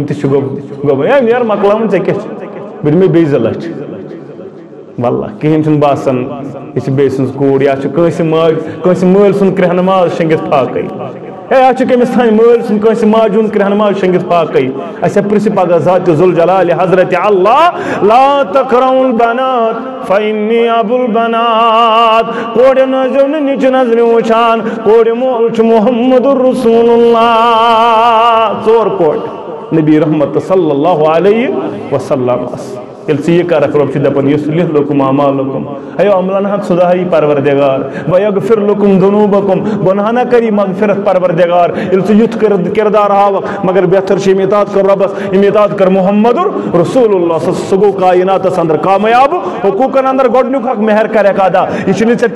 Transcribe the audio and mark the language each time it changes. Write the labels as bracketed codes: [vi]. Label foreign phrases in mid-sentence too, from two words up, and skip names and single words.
[ks] تہِ چھِ گوٚمُت ہے نیر مۄکلاوُن ژےٚ کیٛاہ چھِ بہٕ دِمے بیٚیہِ 2 لچھ واللہ کِہیٖنۍ چھُنہٕ باسان یہِ چھِ بیٚیہِ سٕنٛز کوٗر یا چھُ کٲنٛسہِ مٲلۍ سُنٛد کرٛہنہٕ ماز شۄنٛگِتھ فاقے ہے اَتھ چھُ کٔمِس تانۍ مٲلۍ سُنٛد کٲنٛسہِ ماجہِ ہُنٛد کرٛہنہٕ ماز شۄنٛگِتھ فاقے اَسے پرٛژھِ پگاہ ذاتِ ذوالجلال حضرت اللہ [ar] لا تکرہوا البنات فإنی ابو البنات [ks] کورٮ۪ن ٲسۍزیو نہٕ نِچہِ نظرِ وٕچھان کورِ مول چھُ محمد رسول اللہ 4 کورِ نبی رحمت [ar] صلی اللہ علیہ وسلم [ks] ییٚلہِ ژٕ یہِ کرکھ رۄب چھُ دپان [ar] یُصلح لکم اعمالکم [ks] ہیو عملن ہن سُدھاری پروردگار [ar] ویغفر لکم ذنوبکم [ks] گۄناہ کری مغفرت پروردگار ییٚلہِ ژٕ یُتھ کردار ہاوکھ مگر بہتر چھِ یِم اطاعت کر رۄبس یِم اطاعت کر محمد رسول اللہ سُہ گوٚو کائناتس اندر کامیاب حقوٗقن اندر گۄڈنیُک حق مہر کرکھ ادا یہِ چھُنہٕ ژےٚ